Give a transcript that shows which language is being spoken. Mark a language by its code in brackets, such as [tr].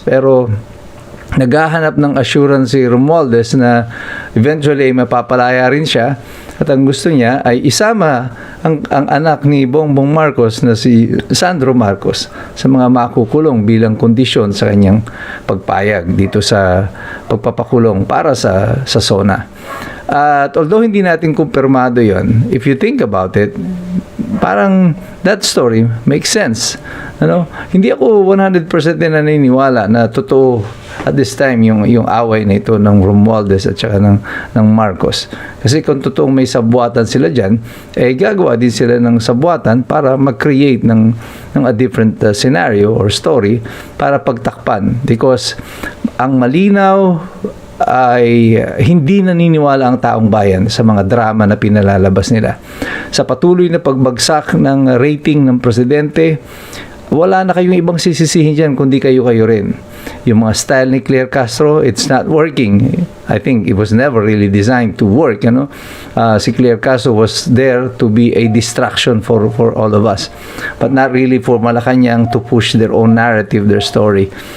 [tl] Pero naghahanap ng assurance si Romualdez na eventually ay mapapalaya rin siya at ang gusto niya ay isama ang anak ni Bongbong Marcos na si Sandro Marcos sa mga makukulong bilang kondisyon sa kanyang pagpayag dito sa pagpapakulong para sa SONA. [en] At although [tl] hindi natin kumpirmado yon, [en] if you think about it, parang that story makes sense. [tl] Hindi ako 100% din naniniwala na totoo at this time yung away na ito ng Romualdez at saka ng Marcos. Kasi kung totoong may sabuatan sila dyan, gagawa din sila ng sabuatan para mag-create ng [en] a different scenario or story [tl] para pagtakpan. Because ang malinaw ay hindi naniniwala ang taong bayan sa mga drama na pinalalabas nila. Sa patuloy na pagbagsak ng rating ng presidente, wala na kayong ibang sisisihin dyan kundi kayo rin. Yung mga [en] style ni Claire Castro, it's not working. I think it was never really designed to work. Si Claire Castro was there to be a distraction for all of us, but not really for Malacanang to push their own narrative, their story.